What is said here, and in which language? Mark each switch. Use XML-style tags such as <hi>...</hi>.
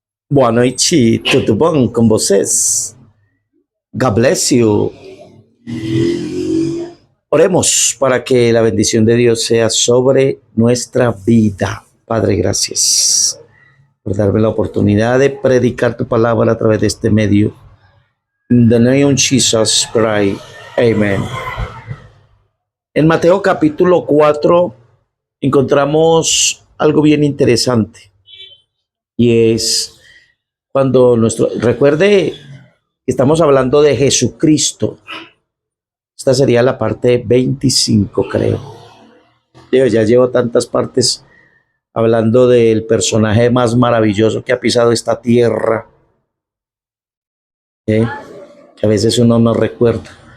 <pt>Boa noite, tudo bom com vocês?</pt> <en>God bless you.</en> <es>Oremos para que la bendición de Dios sea sobre nuestra vida. Padre, gracias por darme la oportunidad de predicar tu palabra a través de este medio.</es> <en>In the name of Jesus Christ. Amen.</en> <es>En Mateo capítulo 4 encontramos algo bien interesante y es cuando recuerde que estamos hablando de Jesucristo. Esta sería la parte 25, creo. Ya llevo tantas partes hablando del personaje más maravilloso que ha pisado esta tierra, que a veces uno no recuerda.</es>